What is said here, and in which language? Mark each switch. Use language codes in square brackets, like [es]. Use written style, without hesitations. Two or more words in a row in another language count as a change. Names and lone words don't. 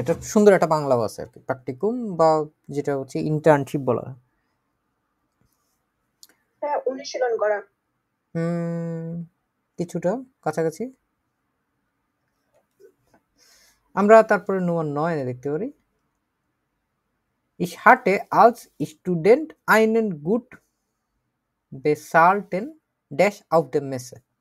[bn] এটা সুন্দর একটা বাংলাও আছে আর কি, প্র্যাকটিকুম বা যেটা হচ্ছে ইন্টার্নশিপ বলা হয়। হ্যাঁ অনুশীলন করা কিছুটা কাছাকাছি। আমরা তারপরে Nummer 9 দেখতে পারি, [de] Ich hatte als Student einen gut bezahlten Dash auf der Messe.